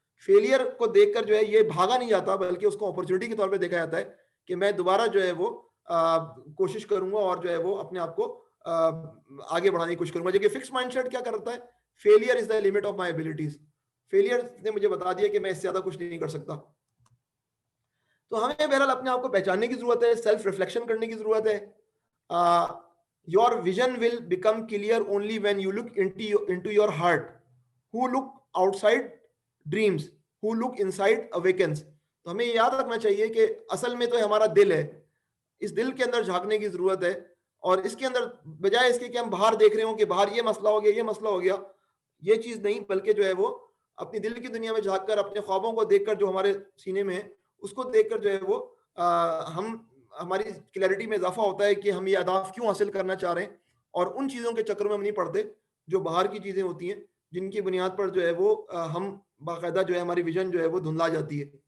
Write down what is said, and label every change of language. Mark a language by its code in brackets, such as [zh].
[ur] Failure کو دیکھ کر جو ہے یہ بھاگا نہیں جاتا، بلکہ اس کو اپرچونٹی کے طور پہ دیکھا جاتا ہے کہ میں دوبارہ جو ہے وہ کوشش کروں گا اور جو ہے وہ اپنے آپ کو آگے بڑھانے کی کوشش کروں گا. جبکہ فکس مائنڈ سیٹ کیا کرتا ہے؟ [en] Failure is the limit of my abilities. [ur] Failure نے مجھے بتا دیا کہ میں اس سے زیادہ کچھ نہیں کر سکتا. تو ہمیں بہرحال اپنے آپ کو پہچاننے کی ضرورت ہے، سیلف ریفلیکشن کرنے کی ضرورت ہے. [en] Your vision will become clear only when you look into your heart. Who look outside dreams, who look inside awakens. [ur] تو ہمیں یاد رکھنا چاہیے کہ اصل میں تو ہمارا دل ہے، اس دل کے اندر جھانکنے کی ضرورت ہے، اور اس کے اندر بجائے اس کے کہ ہم باہر دیکھ رہے ہوں کہ باہر یہ مسئلہ ہو گیا، یہ مسئلہ ہو گیا، یہ چیز نہیں، بلکہ جو ہے وہ اپنی دل کی دنیا میں جھانک کر اپنے خوابوں کو دیکھ کر جو ہمارے سینے میں ہے اس کو دیکھ کر جو ہے وہ ہم ہماری کلیئرٹی میں اضافہ ہوتا ہے کہ ہم یہ اہداف کیوں حاصل کرنا چاہ رہے ہیں، اور ان چیزوں کے چکر میں ہم نہیں پڑتے جو باہر کی چیزیں ہوتی ہیں جن کی بنیاد پر جو ہے وہ ہم باقاعدہ جو ہے ہماری ویژن جو ہے وہ دھندلا جاتی ہے.